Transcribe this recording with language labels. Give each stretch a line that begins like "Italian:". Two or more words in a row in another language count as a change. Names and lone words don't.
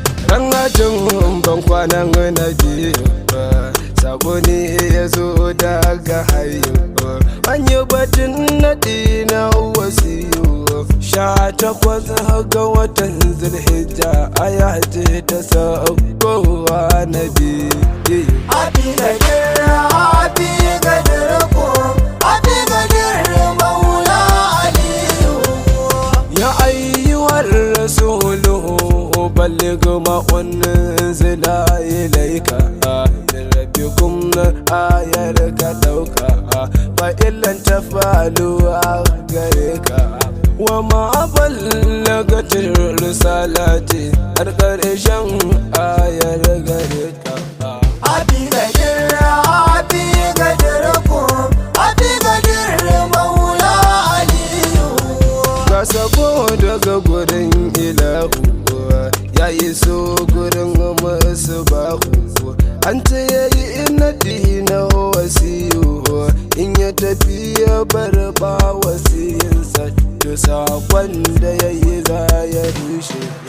Hausa: Ran hajjin ban kwanan na biyu, sako ne ya zo daga hayo. An yi batun naɗi na wasiyu, sha takwas ga watan Zulhijja, aya ce ta saukowa na biyu. Happy Gadir, happy Gadir kum, happy Gadir Maula Aliyu.
Arabic: يا أيها الرسول بلغ ما أنزل إليك من ربكم آية
Hausa: ka ɗauka,
Arabic: فإن لم تفعلوا أغريك وما بلغت الرسالة
Hausa: har ƙarshen ayar gare ka. Happy Gadir, happy Gadir kum, happy Gadir Maula Aliyu. Ga sako daga gurin Ilahu, ya iso gurin Musbahu. An ce ya yi inadi na wasiyu, in ya tafi ya bar ba wasiyinsa, to sakon da ya yi za ya rushe.